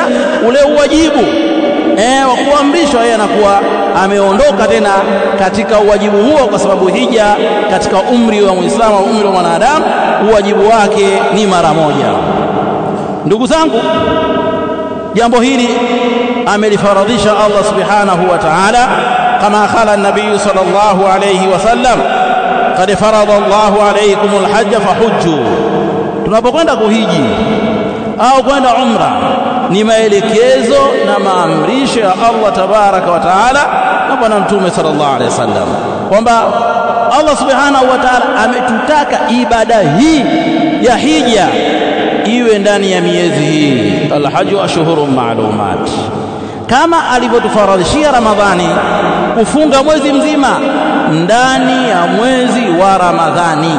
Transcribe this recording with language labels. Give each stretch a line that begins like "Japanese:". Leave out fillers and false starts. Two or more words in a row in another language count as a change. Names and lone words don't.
Swahili: Lakini ule uwajibu wa kuamrishwa, yeye anakuwa ameondoka tena katika uwajibu huo, kwa sababu hija katika umri wa Muislamu, umri wa mwanadamu, uwajibu wake ni mara moja. Ndugu zangu, jambo hili amelifaradhisha Allah
Arabic: سبحانه وتعالى,
Swahili: kama
Arabic: قال النبي صلى الله عليه وسلم قد فرض الله عليكم الحج فحجوا.
Swahili: Tunapokwenda kuhiji au kwenda umra, ni maelekezo na maamrisho ya Allah
Arabic: تبارك وتعالى
Swahili: na bwana mtume
Arabic: صلى الله عليه وسلم,
Swahili: kwamba Allah
Arabic: سبحانه وتعالى
Swahili: ametutaka ibada hii ya hija iwe ndani ya miezi hii,
Arabic: الحج أشهر معلومات,
Swahili: kama alivyotufaradhishia Ramadhani kufunga mwezi mzima ndani ya mwezi wa Ramadhani.